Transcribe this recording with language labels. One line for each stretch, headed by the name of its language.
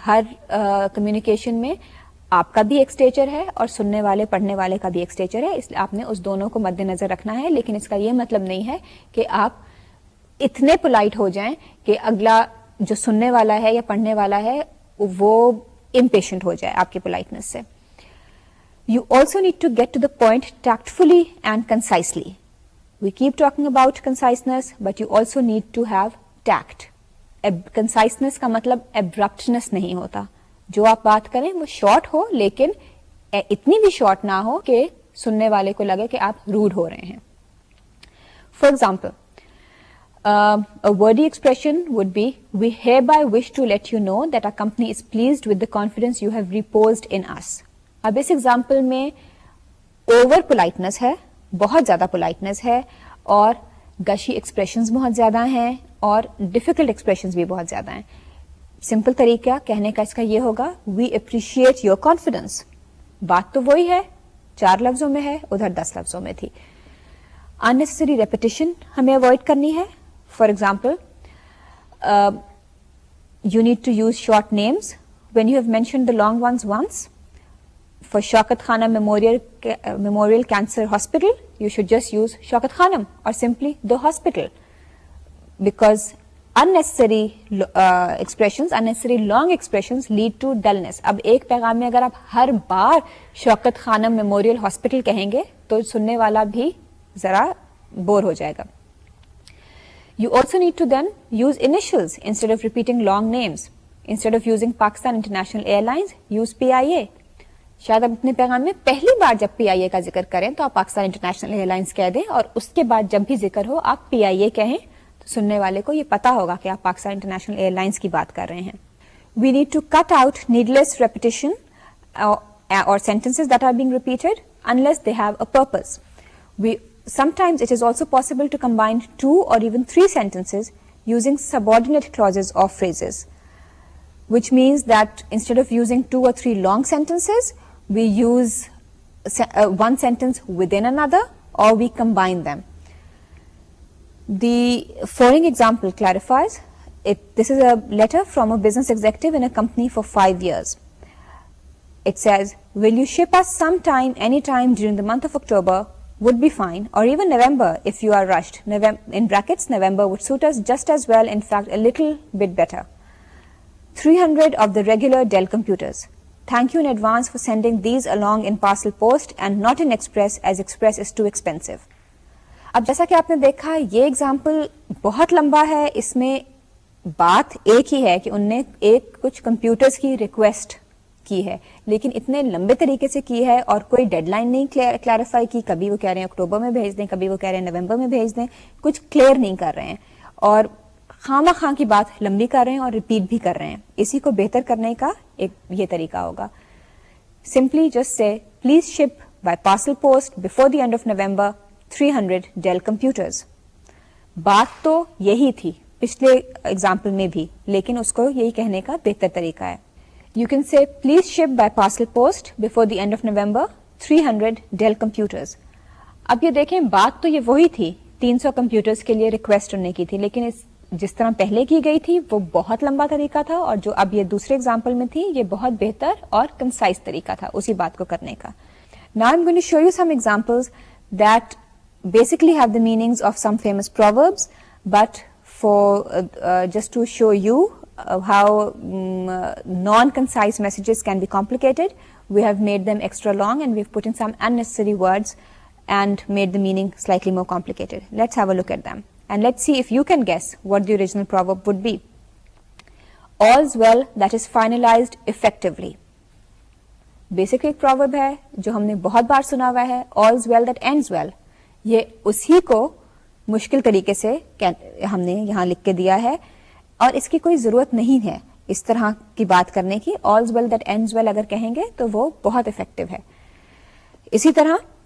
Urdu: ہر communication میں آپ کا بھی ایک اسٹیچر ہے اور سننے والے پڑھنے والے کا بھی ایک اسٹیچر ہے, اس لیے آپ نے اس دونوں کو مد نظر رکھنا ہے. لیکن اس کا یہ مطلب نہیں ہے کہ آپ اتنے پولائٹ ہو جائیں کہ اگلا جو سننے والا ہے یا پڑھنے والا ہے وہ امپیشنٹ ہو جائے آپ کی پولائٹنس سے.
English: You also need to get to the point tactfully and concisely. We keep talking about conciseness, but you also need to have tact.
Urdu: Conciseness کا مطلب abruptness نہیں ہوتا. جو آپ بات کریں وہ شارٹ ہو, لیکن اتنی بھی شارٹ نہ ہو کہ سننے والے کو لگے کہ آپ روڈ ہو رہے ہیں.
English: For example, a wordy expression would be, we hereby wish to let you know that our company is pleased with the confidence you have reposed in us.
Urdu: اب اس ایگزامپل میں اوور پولائٹنس ہے, بہت زیادہ politeness ہے, اور گشی expressions بہت زیادہ ہیں اور ڈیفیکلٹ ایکسپریشنز بھی بہت زیادہ ہیں. سمپل طریقہ کہنے کا اس کا یہ ہوگا,
English: We appreciate your confidence.
Urdu: بات تو وہی ہے, 4 لفظوں میں ہے, ادھر 10 لفظوں میں تھی.
English: unnecessary repetition
Urdu: ہمیں اوائڈ کرنی ہے.
English: For example, you need to use short names when you have mentioned the long ones once. For Shaukat Khanum Memorial Cancer Hospital, you should just use Shaukat Khanum or simply the hospital, because unnecessary expressions, unnecessary long expressions lead to dullness.
Urdu: اب ایک پیغام میں اگر آپ ہر بار شوکت خانم memorial hospital کہیں گے تو سننے والا بھی ذرا بور ہو جائے گا.
English: You also need to then use initials instead of repeating long names. Instead of using Pakistan International Airlines, use PIA.
Urdu: شاید آپ اپنے پیغام میں پہلی بار جب پی آئی اے کا ذکر کریں تو آپ پاکستان انٹرنیشنل ایئر لائنس کہہ دیں, اور اس کے بعد جب بھی ذکر ہو آپ پی آئی اے کہیں تو سننے والے کو یہ پتا ہوگا کہ آپ پاکستان انٹرنیشنل ایئر لائنس کی بات کر رہے ہیں.
English: We need to cut out needless repetition اور sentences that are being repeated unless they have a purpose. Sometimes it is also possible to combine 2 or even 3 sentences using subordinate clauses or phrases, which means that instead of using 2 or 3 long sentences, we use one sentence within another, or we combine them. The following example clarifies it. This is a letter from a business executive in a company for 5 years. It says, will you ship us sometime, anytime during the month of October would be fine, or even November if you are rushed. In brackets, November would suit us just as well, in fact a little bit better. 300 of the regular Dell computers. Thank you in advance for sending these along in parcel post and not in express, as express is too expensive.
Urdu: اب جیسا کہ آپ نے دیکھا یہ example بہت لمبا ہے, اس میں بات ایک ہی ہے کہ ان نے ایک کچھ کمپیوٹرز کی ریکویسٹ کی ہے, لیکن اتنے لمبے طریقے سے کی ہے اور کوئی ڈیڈ لائن نہیں کلیریفائی کی. کبھی وہ کہہ رہے ہیں اکتوبر میں بھیج دیں, کبھی وہ کہہ رہے ہیں نومبر میں بھیج دیں, کچھ کلیئر نہیں کر رہے ہیں اور خواہ خواہ کی بات لمبی کر رہے ہیں اور ریپیٹ بھی کر رہے ہیں. اسی کو بہتر کرنے کا ایک یہ طریقہ ہوگا.
English: Simply just say please ship by parcel post before the end of November 300 Dell computers.
Urdu: بات تو یہی تھی پچھلے ایگزامپل میں بھی, لیکن اس کو یہی کہنے کا بہتر طریقہ ہے.
English: You can say please ship by parcel post before the end of November 300 Dell computers.
Urdu: اب یہ دیکھیں بات تو یہ وہی تھی, 300 کمپیوٹرز کے لیے ریکویسٹ کرنے کی تھی, لیکن جس طرح پہلے کی گئی تھی وہ بہت لمبا طریقہ تھا, اور جو اب یہ دوسرے ایگزامپل میں تھی یہ بہت بہتر اور کنسائز طریقہ تھا اسی بات کو کرنے کا.
English: Now I'm going to show you some examples that basically have the meanings of some famous proverbs, but for just to show you how non-concise messages can be complicated, we have made them extra long and we've put in some unnecessary words and made the meaning slightly more complicated. Let's have a look at them. And let's see if you can guess what the original proverb would be. All's well that is finalized effectively.
Urdu: Basic ایک proverb ہے جو ہم نے بہت بار سنا ہوا ہے,
English: all's well that ends well.
Urdu: یہ اسی کو مشکل طریقے سے ہم نے یہاں لکھ کے دیا ہے, اور اس کی کوئی ضرورت نہیں ہے اس طرح کی بات کرنے کی.
English: all's well that ends well
Urdu: اگر کہیں گے تو وہ بہت افیکٹو ہے. اسی طرح